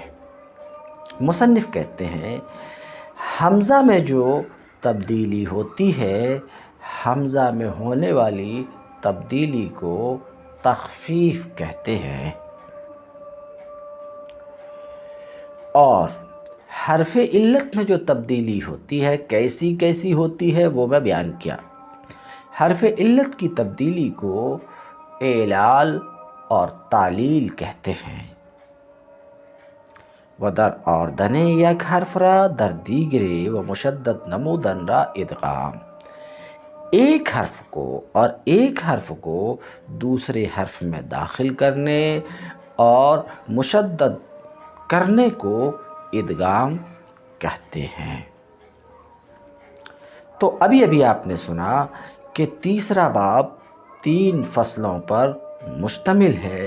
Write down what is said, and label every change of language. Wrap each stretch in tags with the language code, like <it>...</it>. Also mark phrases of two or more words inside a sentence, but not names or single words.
<ur>مصنف کہتے ہیں حمزہ میں جو تبدیلی ہوتی ہے، حمزہ میں ہونے والی تبدیلی کو تخفیف کہتے ہیں، اور حرف علت میں جو تبدیلی ہوتی ہے کیسی ہوتی ہے وہ میں بیان کیا۔ حرف علت کی تبدیلی کو اعلال اور تعلیل کہتے ہیں۔</ur> <fa>و در آردن یک حرف را در دیگرے و مشدد نمودن را ادغام،</fa> <ur>ایک حرف کو اور ایک حرف کو دوسرے حرف میں داخل کرنے اور مشدد کرنے کو ادغام کہتے ہیں۔ تو ابھی آپ نے سنا کہ تیسرا باب 3 فصلوں پر مشتمل ہے۔</ur>